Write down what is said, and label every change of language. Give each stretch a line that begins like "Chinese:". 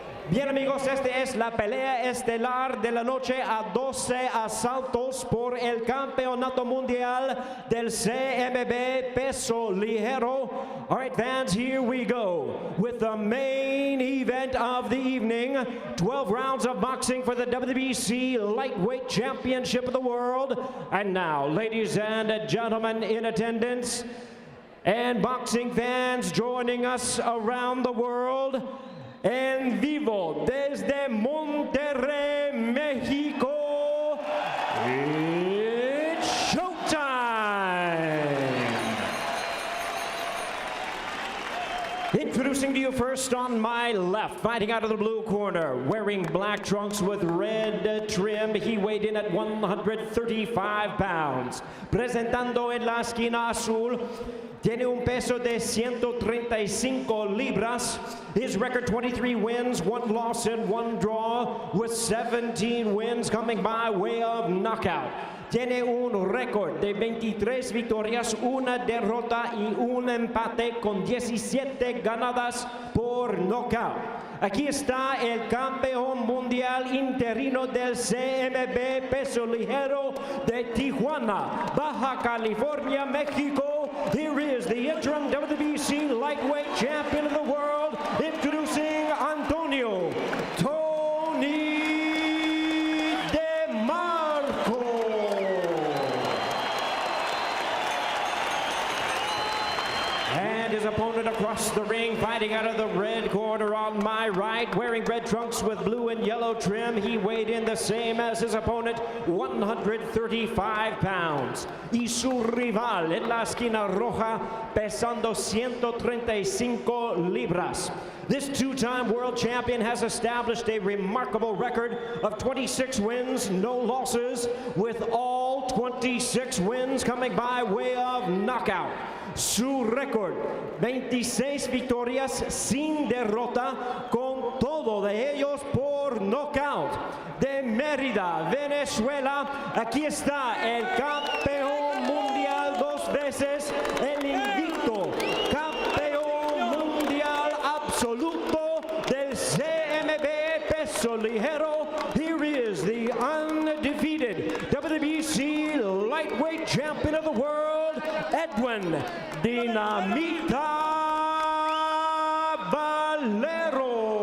Spanish: Bien amigos, esta es la pelea estelar de la noche a 12 asaltos por el campeonato mundial del CMB peso ligero.
English: All right, fans, here we go with the main event of the evening. 12 rounds of boxing for the WBC Lightweight Championship of the World. And now, ladies and gentlemen in attendance and boxing fans joining us around the world,
Spanish: en vivo desde Monterrey, México,
English: it's showtime! Introducing to you first on my left, fighting out of the blue corner, wearing black trunks with red trim, he weighed in at 135 pounds.
Spanish: Presentando en la esquina azul, tiene un peso de 135 libras.
English: His record 23 wins, 1 loss and 1 draw, with 17 wins coming by way of knockout.
Spanish: Tiene un récord de 23 victorias, 1 derrota y 1 empate con 17 ganadas por knockout. Aquí está el campeón mundial interino del CMB peso ligero de Tijuana, Baja California, México.
English: Here is the interim WBC lightweight champion of the world, introducing Antonio Demarco. And his opponent across the ring, fighting out of the red corner on my right, wearing red trunks with blue and yellow trim. He weighed in the same as his opponent, 135 pounds.
Spanish: Y su rival en la esquina roja, pesando 135 libras.
English: This two-time world champion has established a remarkable record of 26 wins, no losses, with all 26 wins coming by way of knockout.
Spanish: Su récord, 26 victorias sin derrota, con todo de ellos por knockout. De Mérida, Venezuela, aquí está el campeón mundial 2 veces, el invicto campeón mundial absoluto del CMB peso ligero.
English: Here is the undefeated WBC lightweight champion of the world, Edwin Dinamita Valero.